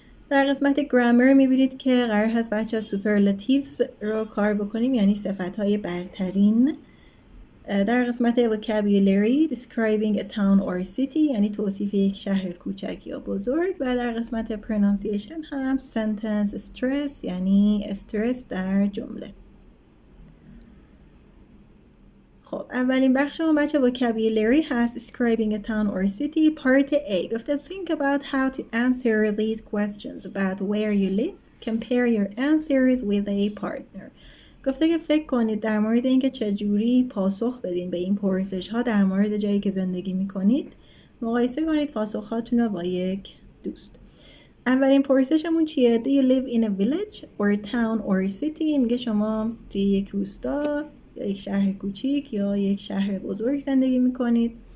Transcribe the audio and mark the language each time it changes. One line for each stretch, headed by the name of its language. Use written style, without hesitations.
Persian: در قسمت گرامر میبینید که قرار هست بچه ها Superlatives رو کار بکنیم، یعنی صفتهای برترین. در قسمت
English: vocabulary describing a town or city،
Persian: یعنی توصیف یک شهر کوچک یا بزرگ. و در قسمت pronunciation هم sentence stress، یعنی استرس در جمله. خب اولین بخشمون بچه vocabulary هست
English: describing a town or city. Part A گفته think about how to answer these questions about where you live. Compare your answers with a partner.
Persian: گفته که فکر کنید در مورد اینکه چجوری پاسخ بدین به این پرسش ها در مورد جایی که زندگی میکنید. مقایسه کنید پاسخهاتون رو با یک دوست. اولین پرسشمون چیه؟
English: Do you live in a village or a town or a city؟
Persian: میگه شما توی یک روستا یا یک شهر کوچیک یا یک شهر بزرگ زندگی میکنید.